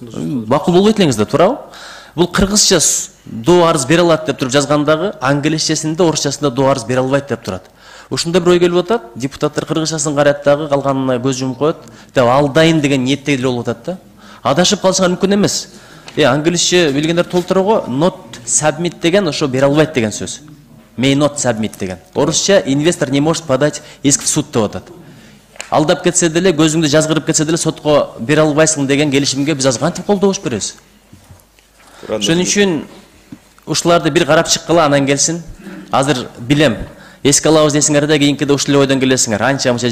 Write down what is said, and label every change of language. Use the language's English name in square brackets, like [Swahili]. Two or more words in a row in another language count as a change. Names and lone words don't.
[Kyrgyz] Макул болбойт элеңиз да, туурабы? Бул кыргызча доо арыз бере алат деп туруп жазгандагы, англисчесинде, орусчасында доо арыз бере албайт деп турат. Ушундай бир ой келип атат, депутаттар кыргызчасын карайт дагы, калганына көз жумуп коет, деп алдайын деген ниетте эле болуп атат да. Адашып калышыңар мүмкүн эмес. Англисче билгендер толтура го, [English] not submit [Kyrgyz] деген ошо бере албайт деген сөз. [English] May not submit деген. [Kyrgyz] Орусча [Russian] инвестор не может подать иск в суд [Kyrgyz] деп атат. Алдап кетсе деле, көзүңдү жазгырып кетсе деле сотко бере албайсың деген келишимге биз азыр кантип колдош беребиз? Ошон үчүн ушуларды бир карап чыккыла, анан келсин. Азыр билем, эске алабыз десиңер да, кийинкиде ушул эле ойдон келесиңер.